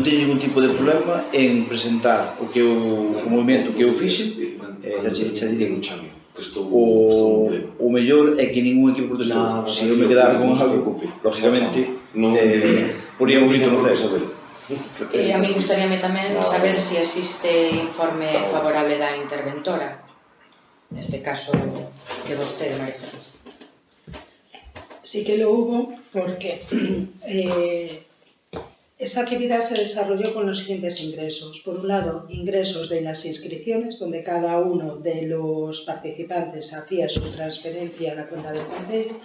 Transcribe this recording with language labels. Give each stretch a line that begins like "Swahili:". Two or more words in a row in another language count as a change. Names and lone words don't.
Galician: teño ningún tipo de problema en presentar o movimento que eu fixe, xa digo, o mellor é que ningún equipo protestou. Se eu me quedar con algo, lógicamente, poría un grito no céu. A mí gustaríame tamén saber se existe informe favorable da interventora, neste caso de vostede, María Jesús.
Spanish: Sí que lo hubo porque esa actividad se desarrolló con los siguientes ingresos. Por un lado, ingresos de las inscripciones, donde cada uno de los participantes hacía su transferencia a la cuenta del concello.